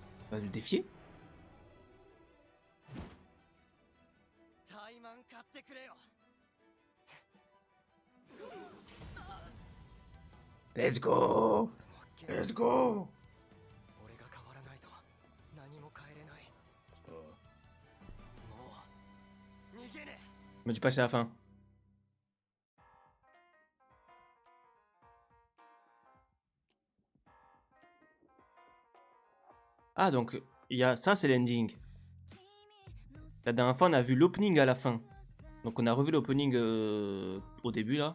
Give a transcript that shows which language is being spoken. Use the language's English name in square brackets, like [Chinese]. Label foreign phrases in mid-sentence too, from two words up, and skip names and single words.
[French] Va le défier. [Japanese] 怠慢買ってくれよ [English] Let's go! Let's go! [Japanese] 俺が変わらないと何も変えれない。もう逃げねえ。 [French] Me dis pas c'est la fin. Ah donc il y a ça, c'est l'ending. La dernière fois on a vu l'opening à la fin. Donc on a revu l'opening au début là.